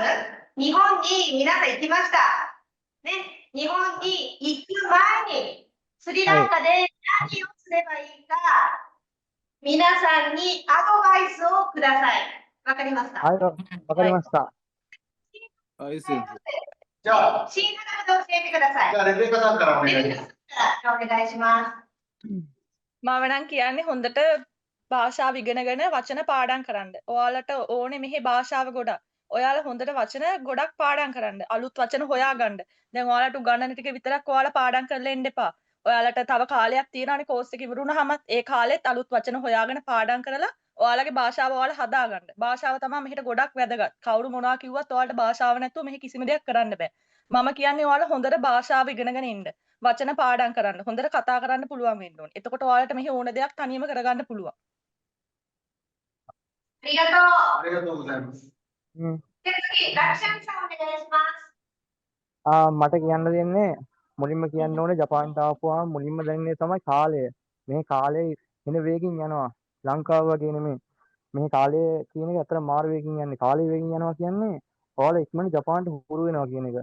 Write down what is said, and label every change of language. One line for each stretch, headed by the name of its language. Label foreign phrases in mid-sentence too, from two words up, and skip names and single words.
Japanese: 日本に皆さん行きました。ね、日本に行く前にスリランカで何をすればいいか、皆さんにアドバイスをください。わかりますか？はい、わかりました。はい、先生。じゃあ、新型で教えてください。じゃあレベカさんからお願いします。お願いします。
Sinhala: මම නම් කියන්නේ හොඳට භාෂාව ඉගෙනගෙන වචන පාඩම් කරන්න. ඔයාලට ඕනේ මෙහි භාෂාව ගොඩක්. ඔයාලා හොඳට වචන ගොඩක් පාඩම් කරන්න. අලුත් වචන හොයාගන්න. දැන් ඔයාලට උගන්නන ටික විතරක් ඔයාලා පාඩම් කරලා එන්න එපා. ඔයාලට තව කාලයක් තියෙනවානේ කෝස් එක ඉවරුනහමත් ඒ කාලෙත් අලුත් වචන හොයාගෙන පාඩම් කරලා ඔයාලගේ භාෂාව ඔයාලා හදාගන්න. භාෂාව තමයි මෙහෙට ගොඩක් වැදගත්. කවුරු මොනවා කිව්වත් ඔයාලට භාෂාව නැතුව මෙහි කිසිම දෙයක් කරන්න බෑ. මම කියන්නේ ඔයාලා හොඳට භාෂාව ඉගෙනගෙන ඉන්න. වචන පාඩම් කරන්න. හොඳට කතා කරන්න පුළුවන් වෙන්න ඕනේ. එතකොට ඔයාලට මෙහි ඕන දෙයක් තනියම කරගන්න පුළුවන්.
Japanese: ありがとう。ありがとうございます。で次、ラクシャンさんお願いします。
Sinhala: මට කියන්න දෙන්නේ මුලින්ම කියන්න ඕනේ ජපාන්ට ආපුවාම මුලින්ම දැනෙන්නේ තමයි කාලය. මේ කාලේ වෙන වේගින් යනවා. ලංකාව වගේ නෙමෙයි. මේ කාලය කියන එක අතර මාර වේගින් යන්නේ. කාලය වේගින් යනවා කියන්නේ ඔයාලා ඉක්මනට ජපාන්ට හුරු වෙනවා කියන එක.